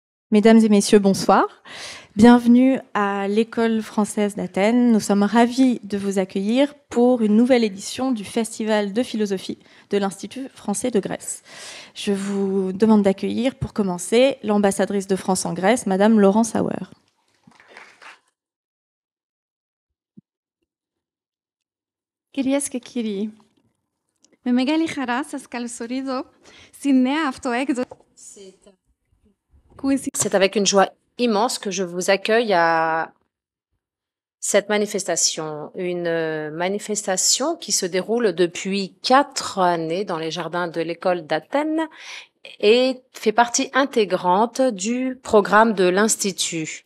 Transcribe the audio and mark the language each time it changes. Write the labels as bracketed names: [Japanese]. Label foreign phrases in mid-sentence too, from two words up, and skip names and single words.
[French] Mesdames et messieurs, bonsoir. Bienvenue à l'École française d'Athènes. Nous sommes ravis de vous accueillir pour une nouvelle édition du Festival de philosophie de l'Institut français de Grèce. Je vous demande d'accueillir, pour commencer, l'ambassadrice de France en Grèce, Madame Laurence Auer. [Greek] Κυρίες και κύριοι, με μεγάλη χαρά σας καλωσορίζω στη νέα αυτοέκδοση. [French] C'est avec une joie immense que je vous accueille à cette manifestation. Une manifestation qui se déroule depuis 4 années dans les jardins de l'école d'Athènes et fait partie intégrante du programme de l'Institut.